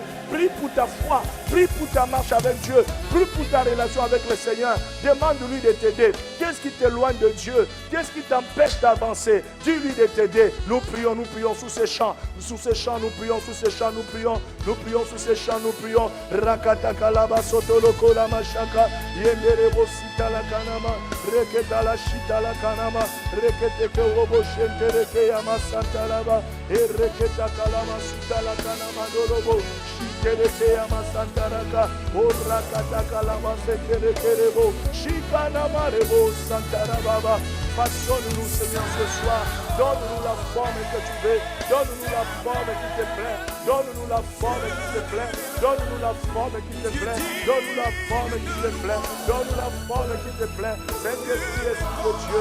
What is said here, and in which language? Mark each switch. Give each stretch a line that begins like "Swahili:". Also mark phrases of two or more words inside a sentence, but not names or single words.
French: Prie pour ta foi. Prie pour ta marche avec Dieu. Prie pour ta relation avec le Seigneur. Demande-lui de t'aider. Qu'est-ce qui t'éloigne de Dieu? Qu'est-ce qui t'empêche d'avancer? Dis-lui de t'aider. Nous prions sous ces chants. Sous ces chants, nous prions sous ces chants. Nous prions sous ces chants. Nous prions. Rakata kalaba sotoloko la machaka. Yenderebo sita la kanama. reketa la shita la kanama, rekete ke robo shente reke yama santa laba, reketa kalama suta la kanama dolobo, shite reke yama santa raka, rakata kalama sete reke rebo, shikana marebo santa rababa. Façonne-nous, Seigneur, ce soir. Donne-nous la forme que tu veux. Donne-nous la forme qui te plaît. Donne-nous la forme qui te plaît. Donne-nous la forme qui te plaît. Donne-nous la forme qui te plaît. Donne-nous la forme qui te plaît. Saint-Esprit, Esprit de Dieu.